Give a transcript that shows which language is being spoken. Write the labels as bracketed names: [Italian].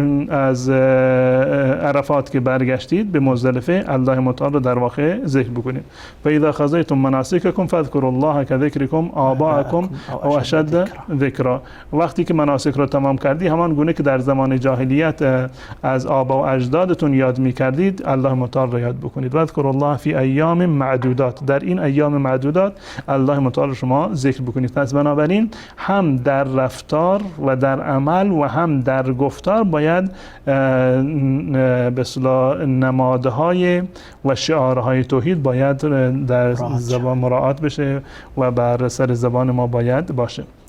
[Persian] از عرفات که برگشتید به مزدلفه، الله متعال را در واقع ذکر بکنید. [Arabic] فاذا خذيتم مناسككم فاذكروا الله كذكركم آباءكم او اشد ذکرا. [Persian] وقتی که مناسک را تمام کردی، همان گونه که در زمان جاهلیت از آبا و اجدادتون یاد می‌کردید، الله متعال را یاد بکنید. [Arabic] واذكروا الله فی ایام معدودات، [Persian] در این ایام معدودات الله متعال شما ذکر بکنید. پس بنابراین هم در رفتار و در عمل و هم در گفتار باید به اصطلاح نمادهای و شعارهای توحید باید در زبان مراعات بشه و بر سر زبان ما باید باشه.